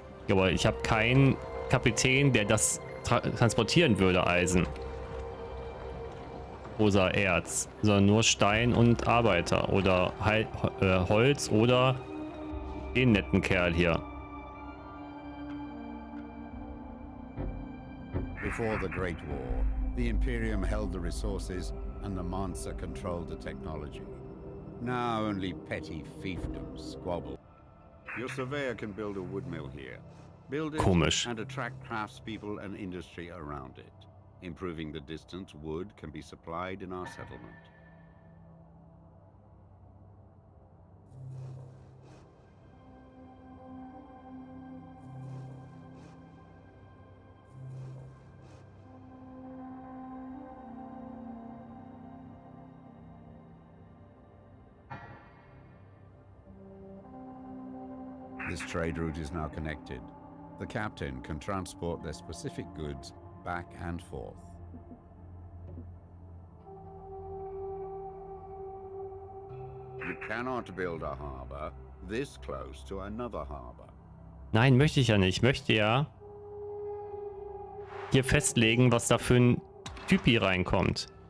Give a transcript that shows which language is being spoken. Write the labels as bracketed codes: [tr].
[de] Aber ich habe keinen Kapitän, der das transportieren würde, Eisen. Oder Erz, sondern nur Stein und Arbeiter oder Holz oder den netten Kerl hier. [en] Before the Great War, the Imperium held the resources and the Mansa controlled the technology. Now only petty fiefdoms squabble. Your surveyor can build a woodmill here. Build it [de] Komisch. [en] and attract craftspeople and industry around it. Improving the distance wood can be supplied in our settlement. This trade route is now connected. The captain can transport their specific goods back and forth. You cannot build a harbor this close to another harbor. [de] Nein, möchte ich ja nicht. Ich möchte ja hier festlegen, was da für ein Typi reinkommt.